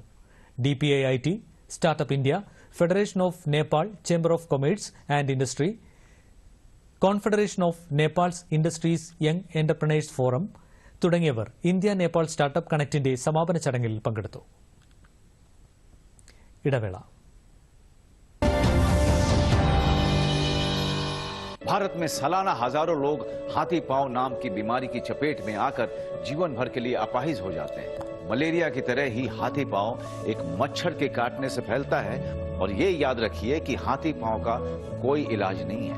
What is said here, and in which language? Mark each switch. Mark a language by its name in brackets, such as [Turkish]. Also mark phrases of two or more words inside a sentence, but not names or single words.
[Malayalam] DPI IT, സ്റ്റാർട്ടപ്പ് ഇന്ത്യ, ഫെഡറേഷൻ ഓഫ് നേപ്പാൾ ചേംബർ ഓഫ് കൊമേഴ്സ് ആൻഡ് ഇൻഡസ്ട്രി, കോൺഫെഡറേഷൻ ഓഫ് നേപ്പാൾസ് ഇൻഡസ്ട്രീസ് യങ് എന്റർപ്രണേഴ്സ് ഫോറം തുടങ്ങിയവർ ഇന്ത്യ നേപ്പാൾ സ്റ്റാർട്ടപ്പ് കണക്റ്റിന്റെ സമാപന ചടങ്ങിൽ പങ്കെടുത്തു. ഇടവേള. [Hindi] भारत में सालाना हजारों लोग हाथी पांव नाम की बीमारी की चपेट में आकर जीवन भर के लिए अपाहिज हो जाते हैं। मलेरिया की तरह ही हाथी पांव एक मच्छर के काटने से फैलता है और ये याद रखिए कि हाथी पांव का कोई इलाज नहीं है।